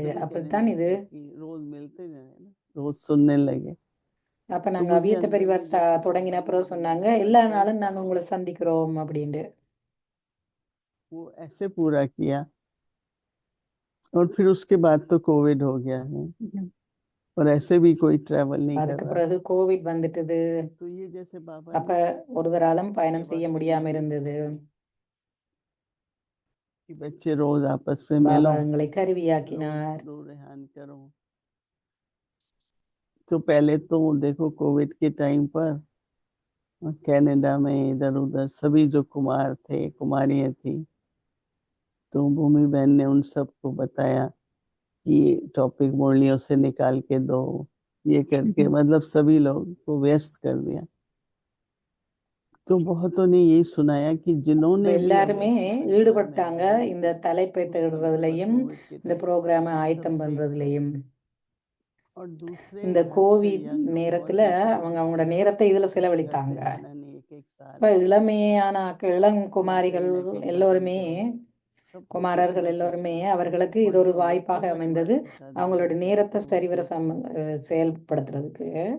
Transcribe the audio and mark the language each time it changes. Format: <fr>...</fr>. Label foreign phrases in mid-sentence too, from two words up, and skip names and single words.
<ta>அப்படித்தான் இது</ta> <hi>रोज मिलते जाए ना, रोज सुनने लगे।</hi> <ta>அப்ப நாங்க அவ்யக்த பரிவார் தொடங்கின அப்புறம் சொன்னாங்க, எல்லா நாளும் நாங்க உங்களை சந்திக்கிறோம் அப்படின்ட்டு.</ta> <hi>वो ऐसे पूरा किया और फिर उसके बाद तो कोविड हो गया है और ऐसे भी कोई ट्रैवल नहीं कर</hi> <ta>அதுக்கு பிறகு கோவிட் வந்துட்டது.</ta> <hi>तो ये जैसे बाबा</hi> <ta>அப்ப ஒருவராலும் பயணம் செய்ய முடியாம இருந்தது.</ta> <hi>कि बच्चे रोज आपस में</hi> <ta>பாபா எங்களை கருவியாக்கினார்.</ta> <hi>तो पहले तो देखो कोविड के टाइम पर कनाडा में इधर उधर सभी जो कुमार थे, कुमारियां थी, तो भूमि बहन ने उन सबको बताया कि टॉपिक मुरलियों से निकाल के दो, ये करके मतलब सभी लोग को व्यस्त कर दिया। तो बहुतों ने यही सुनाया कि जिन्होंने</hi> <ta>எல்லாருமே ஈடுபட்டாங்க இந்த தலைப்பை தேடுறதுலயும் இந்த ப்ரோக்ராமை ஆயத்தம் பண்றதுலயும். இந்த கோவிட் நேரத்துல அவங்களோட நேரத்தை இதுல செலவழித்தாங்க. இப்ப இளமையான இளம் குமாரிகள் எல்லோருமே, குமாரர்கள் எல்லோருமே, அவர்களுக்கு இது ஒரு வாய்ப்பாக அமைந்தது அவங்களோட நேரத்தை சரிவர செயல்படுத்துறதுக்கு.</ta>